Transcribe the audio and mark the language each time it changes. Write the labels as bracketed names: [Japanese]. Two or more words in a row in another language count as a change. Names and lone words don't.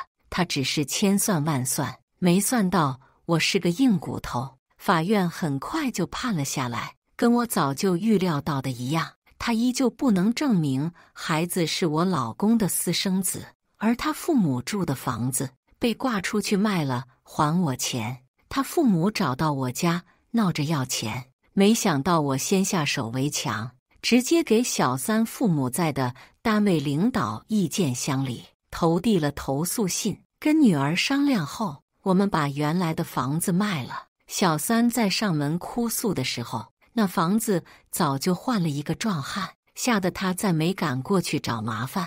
[Chinese] 他只是千算萬算，沒算到我是個硬骨頭。法院很快就判了下來，跟我早就預料到的一樣，他依舊不能證明孩子是我老公的私生子，而他父母住的房子被掛出去賣了，還我錢。他父母找到我家鬧着要錢，沒想到我先下手為強，直接給小三父母在的單位領導意見箱裡投遞了投訴信。跟女兒商量後，我們把原來的房子賣了， 小三在上門哭訴的時候，那房子早就換了一個壯漢，嚇得他再沒敢過去找麻煩。